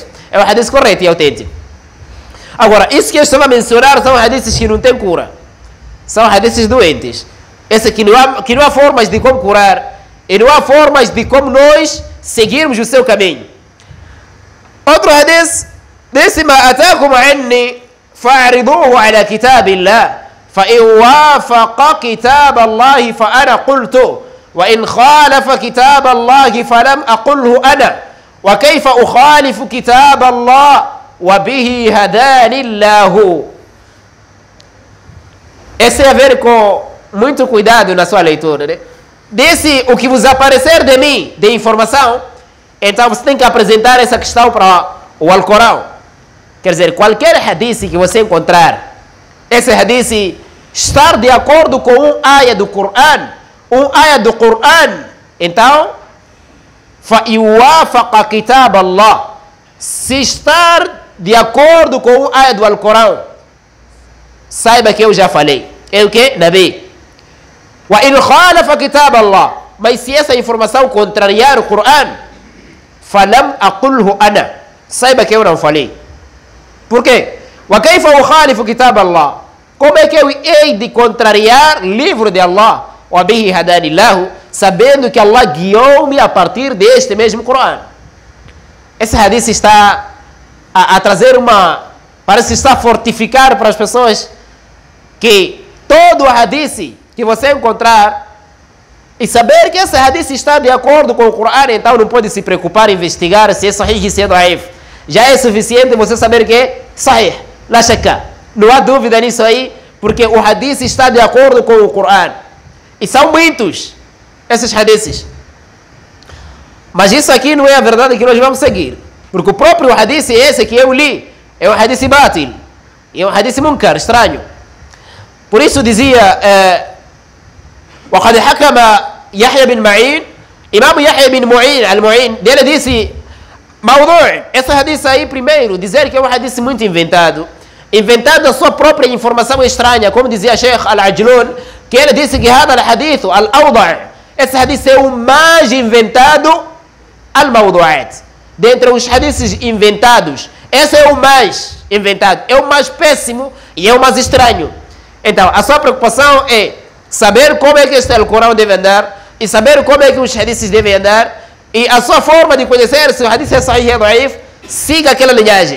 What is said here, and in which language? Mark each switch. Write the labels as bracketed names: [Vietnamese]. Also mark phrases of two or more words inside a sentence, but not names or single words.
[Portuguese] É um hadith correto e autêntico. Agora, isso que eu estava a mencionar são hadiths que não têm cura. São hadiths doentes. Esse que não há formas de como curar. E não há formas de como nós seguirmos o seu caminho. Outro hadith. disse: [Arabic] ما أتاكم عني فاعرضوه على كتاب الله فإن وافق كتاب الله فأنا قلت وإن خالف كتاب الله فلم أقله أنا وكيف أخالف كتاب الله وبه هداني الله. [Portuguese] Esse é a ver com muito cuidado na sua leitura, né? Disse: o que vos aparecer de mim, de informação, então você tem que apresentar essa questão para o Alcorão. Quer dizer, qualquer hadith que você encontrar, esse hadith estar de acordo com um ayah do Coran, então, [Arabic] فَإِوَافَقَ كِتَابَ اللَّهِ, [Portuguese] se estar de acordo com um ayah do Alcorão, saiba que eu já falei. É o que? [Arabic] Nabi. وَإِنْ خَالَفَ كِتَابَ اللَّهِ, [Portuguese] mas se essa informação contrariar o Coran, [Arabic] فَلَمْ أَقُلْهُ أَنَا, [Portuguese] saiba que eu não falei. Por quê? [Arabic] وَكَيْفَ أُخَالِفُ كِتَابَ اللَّهِ, [Portuguese] como é que eu hei de contrariar livro de Allah? [Arabic] وَبِهِ هَدَانِ اللَّهُ, [Portuguese] sabendo que Allah guiou-me a partir deste mesmo Coran. Esse hadith está a trazer parece estar a fortificar para as pessoas que todo hadith que você encontrar e saber que esse hadith está de acordo com o Coran, então não pode se preocupar em investigar se é sahih e se é daif. Já é suficiente você saber que é sahih, [Arabic] لا شك. [Portuguese] Não há dúvida nisso aí, porque o hadith está de acordo com o Coran. E são muitos esses hadiths. Mas isso aqui não é a verdade que nós vamos seguir. Porque o próprio hadith esse que eu li é um hadith batil. É um hadith munkar, estranho. Por isso dizia [Arabic] وقد حكم يحيى بن معين, [Portuguese] Imam Yahya bin Mu'in, al-Mu'in, dele disse موضوع. Esse hadith aí, primeiro, dizer que é um hadith muito inventado a sua própria informação estranha, como dizia Sheikh Al-Ajlun, que ele disse que [Arabic] هذا الحديث الأوضع, [Portuguese] esse hadith é o mais inventado al-mawdu'at. Dentre os hadiths inventados, esse é o mais inventado, é o mais péssimo e é o mais estranho. Então, a sua preocupação é saber como é que este Alcorão deve andar e saber como é que os hadiths devem andar, e a sua forma de conhecer se o hadith é sahih ou daif, siga aquela linhagem.